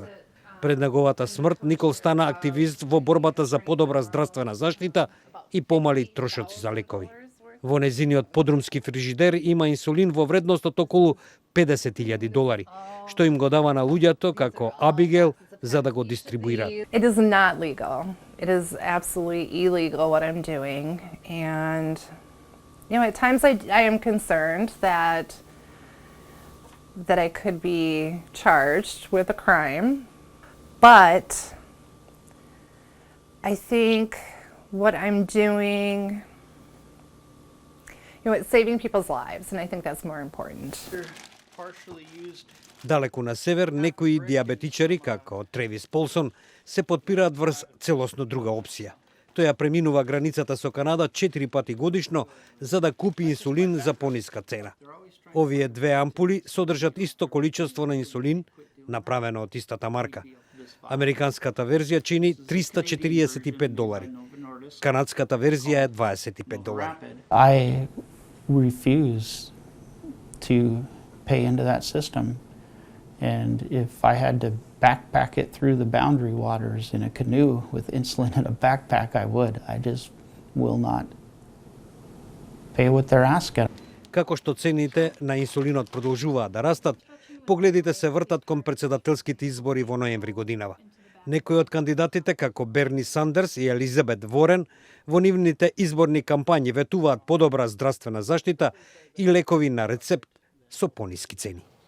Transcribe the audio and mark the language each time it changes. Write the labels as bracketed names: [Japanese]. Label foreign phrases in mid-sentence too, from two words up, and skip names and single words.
[Macedonian] Пред неговата смрт Никол стана активист во борбата за подобра здравствена заштита и помали трошоци за лекови. Во незиниот подрумски фрижидер има инсулин во вредност од околу $50,000, што им го дава на луѓето како Абигел за да го дистрибуираат. [English] It is not legal. It is absolutely illegal what I'm doing. And, at times I am concerned that I could be charged with a crime. But I think what I'm doing, it's saving people's lives, and I think that's more important. [Macedonian] Далеку на север, некои диабетичари, како Тревис Полсон, се подпираат врз целосно друга опција. Тој ја преминува границата со Канада 4 пати годишно за да купи инсулин за пониска цена. Овие 2 ампули содржат исто количество на инсулин, направено од истата марка. Американската верзија чини $345. Канадската верзија е $25. [English] I refuse to pay into that system. And if I had to backpack it through the boundary waters in a canoe with insulin in a backpack, I would. I just will not pay what they're asking. [Macedonian] Како што цените на инсулинот продолжуваат да растат, погледите се вртат кон председателските избори во ноември годинава. Некои од кандидатите, како Берни Сандерс и Елизабет Ворен, во нивните изборни кампањи ветуваат подобра здравствена заштита и лекови на рецепт со пониски цени.